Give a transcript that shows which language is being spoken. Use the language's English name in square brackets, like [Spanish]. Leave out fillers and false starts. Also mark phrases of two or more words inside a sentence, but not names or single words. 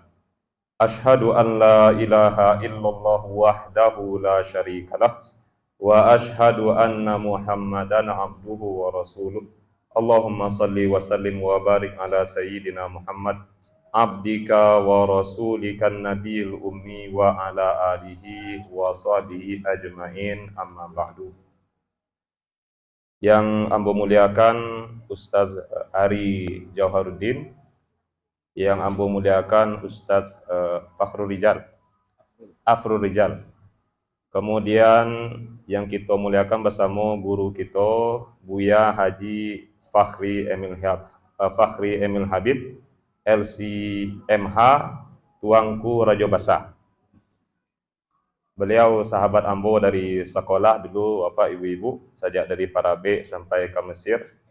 [Arabic] أشهد أن لا إله إلا الله وحده لا شريك له وأشهد أن محمدا عبده ورسوله. اللهم صل وسلم وبارك على سيدنا محمد عبدك ورسولك النبي الأمي وعلى آله وصحبه أجمعين، أما بعد. [Indonesian] Yang ambo muliakan Ustaz Ari Jauharuddin, yang ambo muliakan Ustaz Afrul Rijal. Kemudian yang kita muliakan bersama guru kita Buya Haji Fakhri Emil Habib LCMH Tuangku Raja Basah. Beliau sahabat ambo dari sekolah dulu, Bapak Ibu-ibu, sejak dari Parabe sampai ke Mesir.